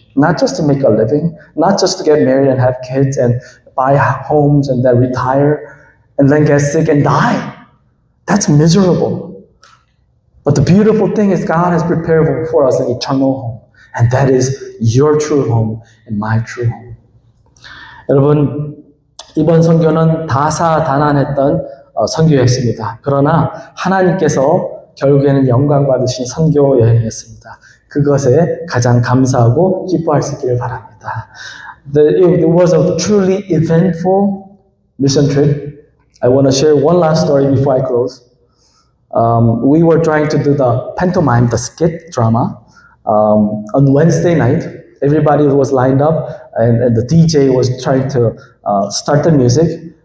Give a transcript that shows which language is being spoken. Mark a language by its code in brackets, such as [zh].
[en] Not just to make a living, not just to get married and have kids and buy homes and then retire and then get sick and die. That's miserable. But the beautiful thing is God has prepared for us an eternal home. And that is your true home and my true home. [ko] 여러분, 이번 선교는 다사다난했던 선교였습니다. 그러나 하나님께서 결국에는 영광 받으신 선교 여행이었습니다. 그것에 가장 감사하고 기뻐할 수 있기를 바랍니다. [en] It was a truly eventful mission trip. I want to share one last story before I close. We were trying to do the pantomime, the skit drama, on Wednesday night. Everybody was lined up, and the DJ was trying to start the music.